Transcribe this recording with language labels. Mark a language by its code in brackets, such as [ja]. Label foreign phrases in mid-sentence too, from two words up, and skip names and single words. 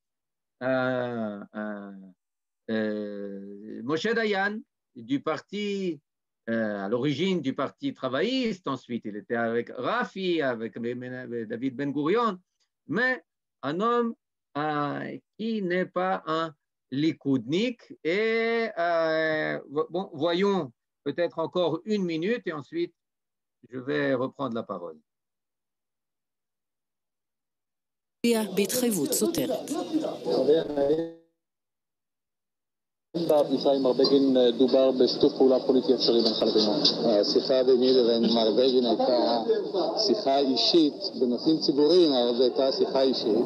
[fr] Moshe Dayan, du parti, à l'origine du parti travailliste, ensuite il était avec Rafi, avec David Ben Gurion, mais un homme qui n'est pas un likoudnik. Et bon, voyons peut-être encore une minute et ensuite je vais reprendre la parole. [he] בהתחייבות סותרת. בפגישה עם מר בגין דובר בשיתוף פעולה פוליטי אפשרי בינך לבינו. השיחה ביני לבין מר בגין הייתה שיחה אישית בנושאים ציבוריים, אבל זו הייתה שיחה אישית.